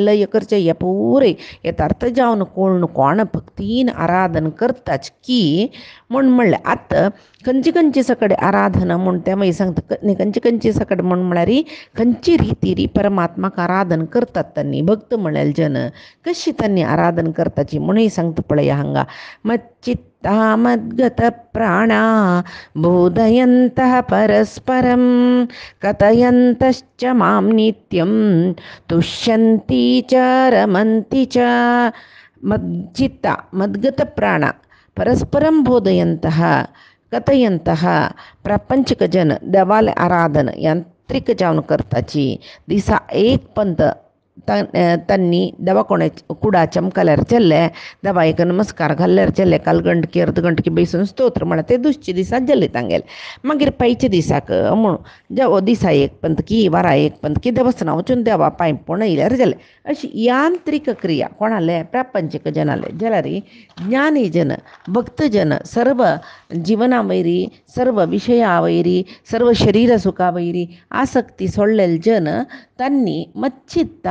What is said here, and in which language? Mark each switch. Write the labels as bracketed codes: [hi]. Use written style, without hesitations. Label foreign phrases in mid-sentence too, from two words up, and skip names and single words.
[kok] लय करचें हे पुरे यथार्थ जावन कोण भक्तीन आराधन करताच की म्हूण म्हणलें आतां खंयची सकट आराधना म्हूण तें मागीर सांगता खंयची सकट म्हूण म्हळ्यार खंयची रिती परमात्माक आराधन करतात तांणी भक्त म्हळ्यार जन कशी तांणी आराधन करताची म्हणूय सांगता पळय हांगा [sa] मच्चित्ता मद्गत प्राणा बोधयन्तः परस्परं कथयन्तश्च मां नित्यं तुष्यन्ति च रमन्ति च मच्चित्ता मद्गत प्राणा परस्परं बोधयन्तः कथयन्तः [kok] प्रापंचिक जन देवाले आराधन यांत्रिक जावन करताची दिसा एक पंत तांणी देवा कुडा चमकल्यार चल्ले देवा एक नमस्कार घाल्ल्यार चल्ले काल गंटकी अर्द गंटकी बैसून स्तोत्र म्हळ्यार ते दुसचे दिसा जल्ले तांगेले मागीर पायचे दिसाक म्हूण देव दिसा एक पंत की वारा एक पंत की देवस्थाना वचून देवा पांय पळोवन येयल्यार जालें अशी यांत्रिक क्रिया कोणाले प्रापंचिक जनाले जाल्यार ज्ञानी जन भक्त जन सर्व जिवना वयरी सर्व विशया वयरी सर्व शरीर सुखा वयरी आसक्ती सोडलेले जन तांणी मच्चित्ता